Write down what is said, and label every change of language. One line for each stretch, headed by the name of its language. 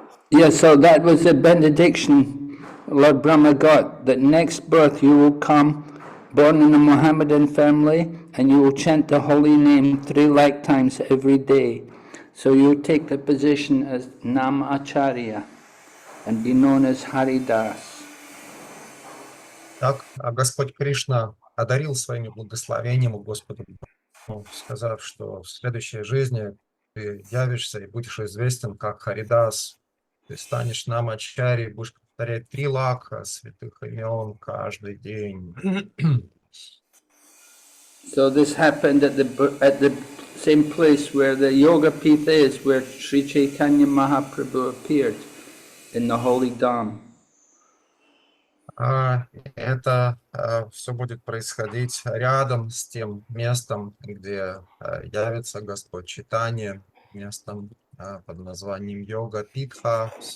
English: yeah, so that was the benediction Lord Brahma got, that next birth you will come, born in a Mohammedan family, and you will chant the holy name 3 lakh times every day. So you take the position as Nam Acharya and be known as Haridas.
Russian: Так, Господь Кришна одарил своими благословениями Господу, сказав, что в следующей жизни ты явишься и будешь известен как Харидас. Ты станешь намачари, будешь повторять 3 лака святых имен каждый день.
English: So this happened at the same place where the Yoga Pitha is, where Sri Chaitanya Mahaprabhu appeared in the holy Dham.
Russian: Это все будет происходить рядом с тем местом, где явится Господь Чайтанья, местом под названием Йога-Питха.